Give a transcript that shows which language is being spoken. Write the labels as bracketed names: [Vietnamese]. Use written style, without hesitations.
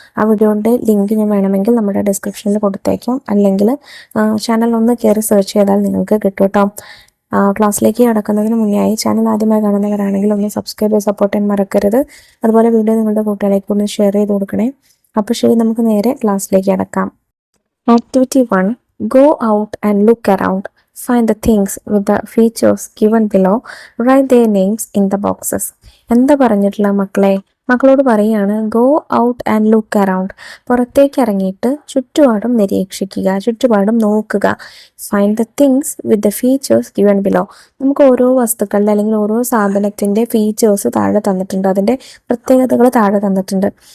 [Malayalam] ആ വീഡിയോയുടെ ലിങ്ക് ഞാൻ വേണമെങ്കിൽ നമ്മുടെ ഡിസ്ക്രിപ്ഷനിൽ കൊടുത്തേക്കാം, അല്ലെങ്കിൽ ചാനൽ ഒന്ന് കയറി സെർച്ച് ചെയ്താൽ നിങ്ങൾക്ക് കിട്ടും കേട്ടോ. ക്ലാസ്സിലേക്ക് കടക്കുന്നതിന് മുന്നേയായി ചാനൽ ആദ്യമായി കാണുന്നവരാണെങ്കിൽ ഒന്ന് സബ്സ്ക്രൈബ് ചെയ്ത് സപ്പോർട്ട് ചെയ്യാൻ മറക്കരുത്. അതുപോലെ വീഡിയോ നിങ്ങളുടെ കൂട്ടുകാരിലേക്ക് ഒന്ന് ഷെയർ ചെയ്ത് കൊടുക്കണേ. അപ്പോൾ ശരി, നമുക്ക് നേരെ ക്ലാസ്സിലേക്ക് കടക്കാം. [English] Activity 1, go out and look around. Find the things with the features given below. Write their names in the boxes. [Malayalam] എന്താ പറഞ്ഞിട്ടുള്ള മക്കളോട് പറയാണ് [English] Go out and look around. [Malayalam] പുറത്തേക്ക് ഇറങ്ങിയിട്ട് ചുറ്റുപാടും നിരീക്ഷിക്കുക, ചുറ്റുപാടും നോക്കുക. [English] Find the things with the features given below. [Malayalam] നമുക്ക് ഓരോ വസ്തുക്കളുടെ അല്ലെങ്കിൽ ഓരോ സാധനത്തിൻ്റെ ഫീച്ചേഴ്സ് താഴെ തന്നിട്ടുണ്ട്, അതിൻ്റെ പ്രത്യേകതകൾ താഴെ തന്നിട്ടുണ്ട്.